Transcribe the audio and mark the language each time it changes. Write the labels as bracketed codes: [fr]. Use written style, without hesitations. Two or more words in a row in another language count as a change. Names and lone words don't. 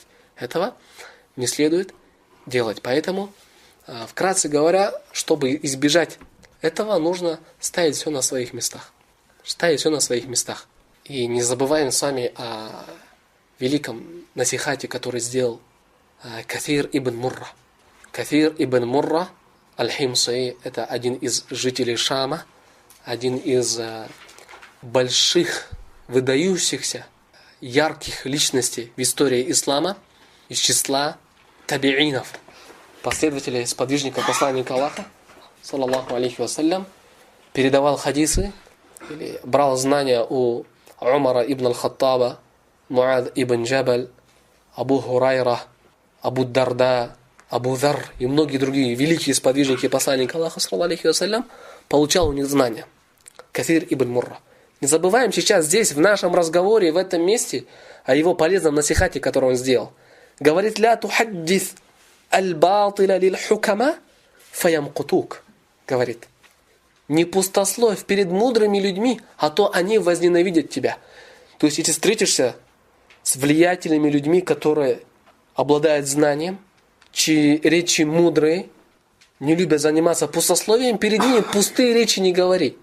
[ru] Этого не следует делать. Поэтому, вкратце говоря, чтобы избежать этого, нужно ставить все на своих местах. Ставить все на своих местах. И не забываем с вами о великом насихате, который сделал Кафир ибн Мурра. Кафир ибн Мурра аль-Химси – это один из жителей Шама, один из больших, выдающихся, ярких личностей в истории ислама, из числа табиинов, последователей, сподвижников посланника Аллаха, [ar] صلى الله عليه وسلم, [ru] передавал хадисы, или брал знания у Умара ибн аль-Хаттаба, Муад ибн Джабаль, Абу Хурайра, Абу Дарда, Абу Зар и многие другие великие сподвижники посланника Аллаха, [ar] صلى الله عليه وسلم, [ru] получал у них знания. Кафир ибн Мурра. Не забываем сейчас здесь, в нашем разговоре, в этом месте, о его полезном насихате, который он сделал. Говорит: [ar] «لا تحدث الباطل للحكماء فيمقتوك». [ru] Говорит: не пустословь перед мудрыми людьми, а то они возненавидят тебя. То есть, если встретишься с влиятельными людьми, которые обладают знанием, чьи речи мудрые, не любят заниматься пустословием, перед ними пустые речи не говори.